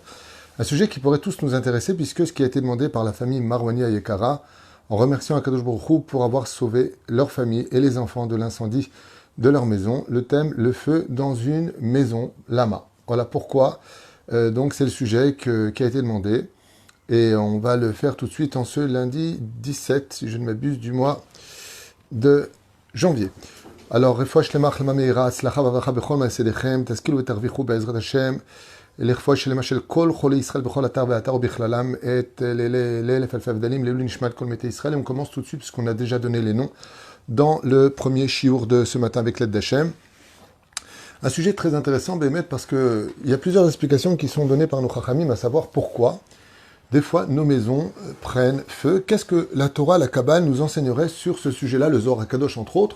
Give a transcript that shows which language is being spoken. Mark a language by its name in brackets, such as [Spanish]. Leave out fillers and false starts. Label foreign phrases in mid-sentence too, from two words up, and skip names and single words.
[French] Un sujet qui pourrait tous nous intéresser puisque ce qui a été demandé par la famille Marwani Ayekara, en remerciant [Hebrew] הקדוש ברוך הוא [French] pour avoir sauvé leur famille et les enfants de l'incendie de leur maison. Le thème, le feu dans une maison, lama. Voilà pourquoi, donc c'est le sujet qui a été demandé. Et on va le faire tout de suite en ce lundi 17, si je ne m'abuse, du mois de janvier. Alors, [Hebrew] רפואה שלמה, החלמה מהירה, הצלחה וברכה בכל מעשיכם, תשכילו ותרוויחו בעזרת השם, לרפואה שלמה של כל חולי ישראל בכל אתר ואתר ובכללם, את לאלף אלפי הבדלים, לעילוי נשמת כל מתי ישראל. [French] Et on commence tout de suite, puisqu'on a déjà donné les noms, dans le premier shiur de ce matin avec l'aide d'Hachem. Un sujet très intéressant, Bémet, parce qu'il y a plusieurs explications qui sont données par nos chachamim, à savoir pourquoi des fois, nos maisons prennent feu. Qu'est-ce que la Torah, la Kabbale nous enseignerait sur ce sujet-là, le Zohar HaKadosh entre autres?